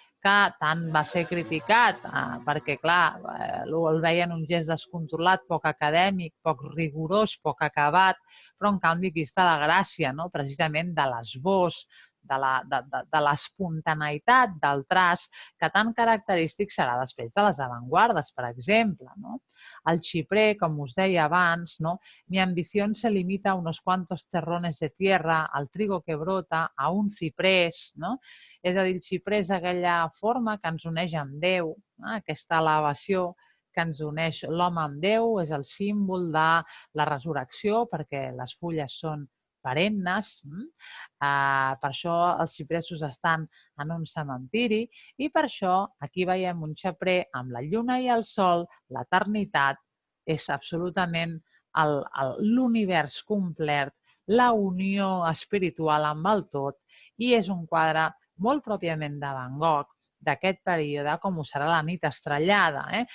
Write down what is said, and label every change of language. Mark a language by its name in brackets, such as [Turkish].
[Catalan] que tant va ser criticat, perquè, clar, el veien un gest descontrolat, poc acadèmic, poc rigorós, poc acabat, però, en canvi, aquí està la gràcia, precisament de l'esbós, de l'espontaneïtat del traç, que tan característic serà després de les avantguardes, per exemple. El xiprer, com us deia abans, [Spanish] mi ambición se limita a unos cuantos terrones de tierra, al trigo que brota, a un ciprés. [Catalan] És a dir, el xiprer és aquella forma que ens uneix amb Déu, aquesta elevació que ens uneix l'home amb Déu, és el símbol de la resurrecció, perquè les fulles són perennes. Per això els xipresos estan en un cementiri i per això aquí veiem un xiprer amb la lluna i el sol, l'eternitat, és absolutament l'univers complet, la unió espiritual amb el tot, i és un quadre molt pròpiament de Van Gogh, d'aquest període, com ho serà la nit estrellada.